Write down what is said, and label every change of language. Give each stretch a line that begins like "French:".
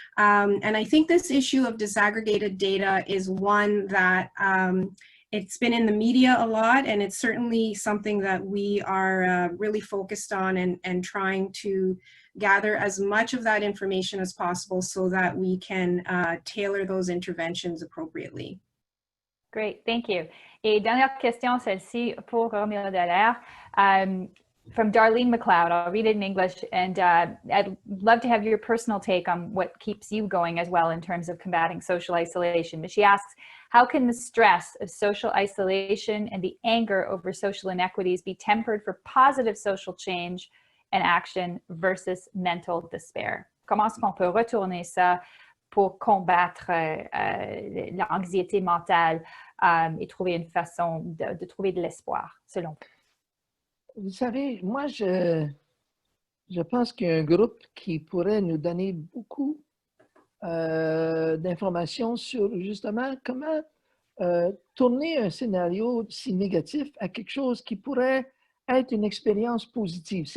English: And I think this issue of disaggregated data is one that it's been in the media a lot, and it's certainly something that we are really focused on and trying to gather as much of that information as possible so that we can tailor those interventions appropriately. Great, thank you.
French: Et dernière question, celle-ci pour Roméo Dallaire.
English: From Darlene McLeod, I'll read it in English, and I'd love to have your personal take on what keeps you going as well in terms of combating social isolation. But she asks, how can the stress of social isolation and the anger over social inequities be tempered for positive social change and action versus mental despair?
French: Comment est-ce qu'on peut retourner ça pour combattre l'anxiété mentale et trouver une façon de trouver de l'espoir, selon vous? Vous savez, moi, je pense qu'il y a un groupe qui pourrait nous donner beaucoup d'informations sur justement comment tourner un scénario si négatif à quelque chose qui pourrait être une expérience positive.